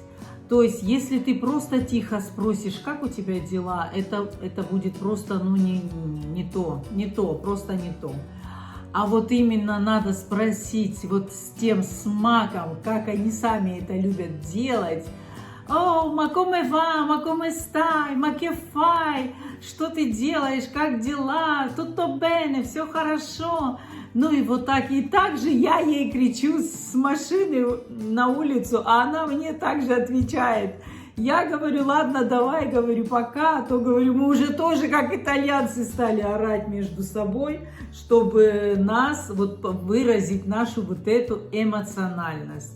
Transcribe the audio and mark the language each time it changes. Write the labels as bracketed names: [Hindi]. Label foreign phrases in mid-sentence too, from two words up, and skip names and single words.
[Russian] То есть, если ты просто тихо спросишь, как у тебя дела, это будет просто, не то, просто не то. А вот именно надо спросить вот с тем смаком, как они сами это любят делать. О, [Italian] ma come va, ma come stai, ma che fai? [Russian] Что ты делаешь, как дела? [Italian] Tutto bene, [Russian] все хорошо. Ну и вот так. И так же я ей кричу с машины на улицу, а она мне также отвечает. Я говорю, ладно, давай, говорю, пока. А то, говорю, мы уже тоже как итальянцы стали орать между собой, чтобы выразить нашу вот эту эмоциональность.